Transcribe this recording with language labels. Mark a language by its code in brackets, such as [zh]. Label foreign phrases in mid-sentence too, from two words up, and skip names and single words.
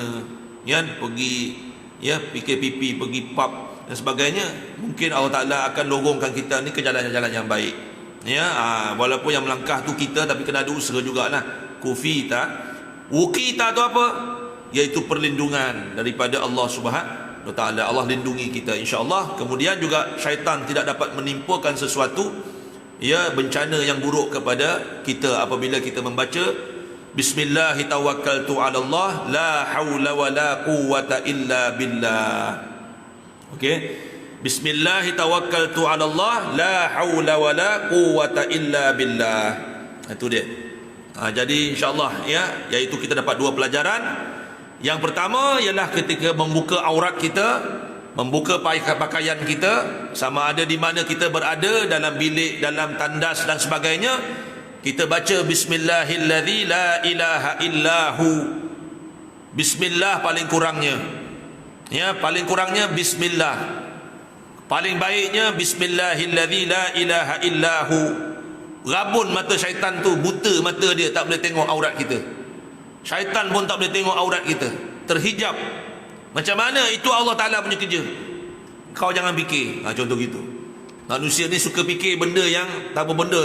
[ms] Ya, pergi ya PKPP, pergi pub dan sebagainya. Mungkin Allah Ta'ala akan lorongkan kita ni ke jalan-jalan yang baik. Ya, walaupun yang melangkah tu kita, tapi kena ada usaha jugalah. [ar] كفيت ووقيت [ms] tu apa? Iaitu perlindungan daripada Allah [ar] سبحانه وتعالى. [ms] Allah lindungi kita insya-Allah. Kemudian juga syaitan tidak dapat menimpakan sesuatu ya bencana yang buruk kepada kita apabila kita membaca [ar] بسم الله توكلت على الله لا حول ولا قوة إلا بالله. [ms] Okey. [ar] بسم الله توكلت على الله لا حول ولا قوة إلا بالله. [ms] Itu dia. Jadi insya-Allah ya, iaitu kita dapat dua pelajaran. Yang pertama ialah ketika membuka aurat kita, membuka pakaian kita, sama ada di mana kita berada, dalam bilik, dalam tandas dan sebagainya, kita baca [ar] بسم الله الذي لا إله إلا هو. [ms] Bismillah paling kurangnya. Ya, paling kurangnya bismillah. Paling baiknya [ar] بسم الله الذي لا إله إلا هو. [ms] Rabun mata syaitan tu, buta mata dia, tak boleh tengok aurat kita. Syaitan pun tak boleh tengok aurat kita, terhijab. Macam mana? Itu Allah Ta'ala punya kerja. Kau jangan fikir. Contoh gitu. Manusia ni suka fikir benda yang tak apa benda.